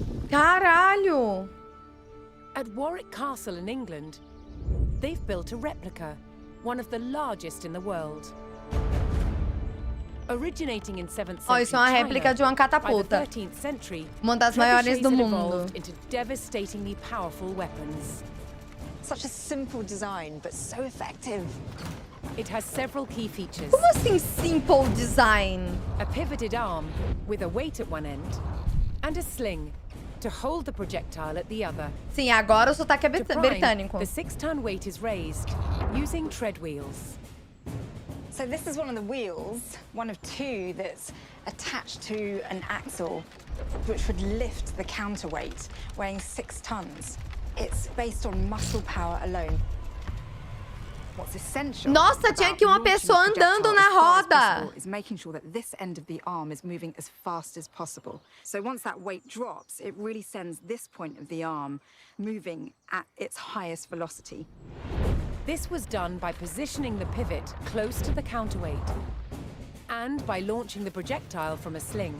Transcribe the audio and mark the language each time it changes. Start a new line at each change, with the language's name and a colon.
Portuguese: Caralho!
English: At Warwick Castle in England, they've built a replica, one of the largest in the world. Originating in 7th century
Portuguese: Isso é uma réplica de uma catapulta.
English: by the 13th century,
Portuguese: Uma das maiores do mundo.
English: evolved into devastatingly powerful weapons. Such a simple design, but so effective. It has several key features.
Portuguese: Como assim
English: simple design? A pivoted arm with a weight at one end and a sling to hold the projectile at the other.
Portuguese: Sim, agora o sotaque é britânico.
English: The 6-ton weight is raised using tread wheels. So this is one of the wheels, one of two that's attached to an axle, which would lift the counterweight, weighing 6 tons. It's based on muscle power alone. What's essential
Portuguese: Nossa, tinha que uma pessoa andando na roda.
English: is making sure that this end of the arm is moving as fast as possible. So once that weight drops, it really sends this point of the arm moving at its highest velocity. This was done by positioning the pivot close to the counterweight and by launching the projectile from a sling.